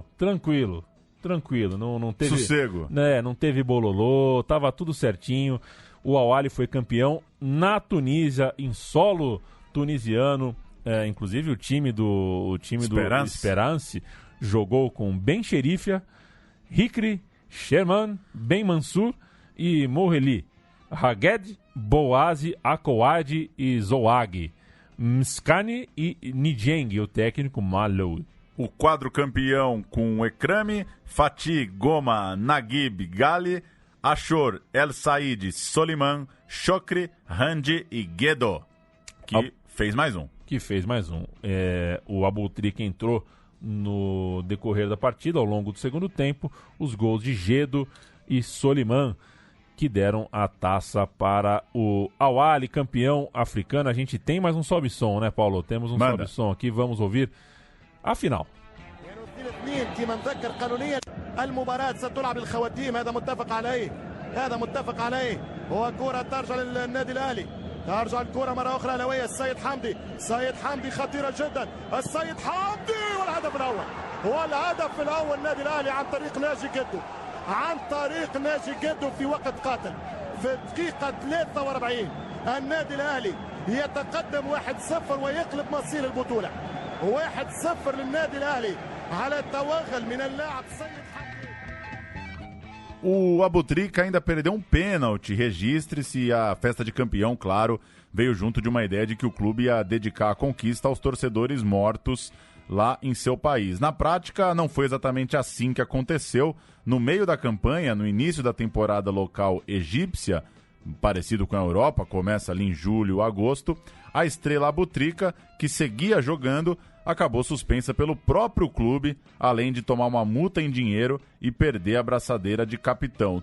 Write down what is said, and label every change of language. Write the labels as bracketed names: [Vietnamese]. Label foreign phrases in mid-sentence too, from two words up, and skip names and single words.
[Portuguese] Tranquilo, não teve... Sossego. Não teve bololô, tava tudo certinho. O Al-Ahly foi campeão na Tunísia, em solo tunisiano. Inclusive o time do Esperance jogou com Ben Cherifia, Hikri, Sherman, Ben Mansur e Morreli, Haged, Boazi, Akouad e Zouag, Mskani e Nijeng, o técnico Malou. O quadro campeão com Ekrami, Fatih, Goma, Naguib, Gali, Ashur, El Said, Soliman, Chokri, Handi e Gedo, que fez mais um. O Abutrika entrou no decorrer da partida, ao longo do segundo tempo, os gols de Gedo e Soliman. que deram a taça para o Al Ahly, campeão africano. A gente tem mais um sobe-som, né, Paulo? Temos um sobe-som aqui, vamos ouvir a final. [Arabic] فيما نذكر قانونيا المباراة ستلعب الخواتيم، هذا متفق عليه هو كرة ترجع للنادي الأهلي، ترجع الكرة مرة أخرى لوية السيد حمدي خطيرة جدا، السيد حمدي والهدف الأول النادي الأهلي عن طريق ناجي جدو في وقت قاتل في الدقيقة 43 النادي الأهلي يتقدم 1-0 ويقلب مصير البطولة. 1-0 للنادي الأهلي على توغل من اللاعب سيد حمدي. [Portuguese] O Abutrica ainda perdeu um pênalti. Registre-se, a festa de campeão, claro, veio junto de uma ideia de que o clube ia dedicar a conquista aos torcedores mortos lá em seu país. Na prática, não foi exatamente assim que aconteceu. No meio da campanha, no início da temporada local egípcia, parecido com a Europa, começa ali em julho, agosto, a estrela Abutrica, que seguia jogando, acabou suspensa pelo próprio clube, além de tomar uma multa em dinheiro e perder a braçadeira de capitão.